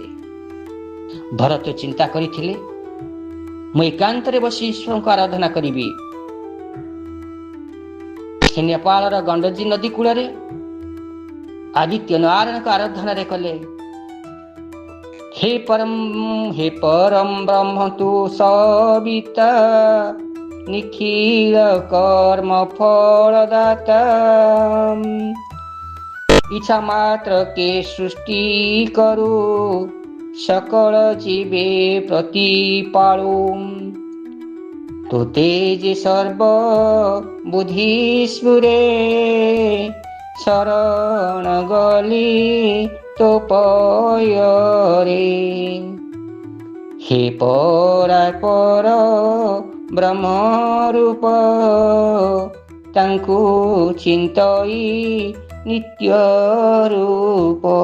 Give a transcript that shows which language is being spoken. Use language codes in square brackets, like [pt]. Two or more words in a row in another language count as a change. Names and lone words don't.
[or] ଭରତ ଚିନ୍ତା କରିଥିଲେ, ମୁଁ ଏକାନ୍ତରେ ବସି ଈଶ୍ୱରଙ୍କୁ ଆରାଧନା କରିବି। ସେ ନେପାଳର ଗଣ୍ଡଜୀ ନଦୀ କୂଳରେ ଆଦିତ୍ୟ ନାରାୟଣଙ୍କ ଆରାଧନାରେ କଲେ। ହେ ପରମ ବ୍ରହ୍ମ ତୁ ସବିତା ନିଖିଳ କର୍ମ ଫଳଦାତା ଇଚ୍ଛା ମାତ୍ର କେ ସୃଷ୍ଟି କରୁ ସକଳ ଜୀବେ ପ୍ରତିପାଳୁ ତୋ ତେଜ ସର୍ବ ବୁଦ୍ଧିସ୍ଫୁରେ ଶରଣ ଗଲି ତୋ ପୟରେ ହେ ପରାପର ବ୍ରହ୍ମ ରୂପ ତାଙ୍କୁ ଚିନ୍ତଇ ନିତ୍ୟ ରୂପ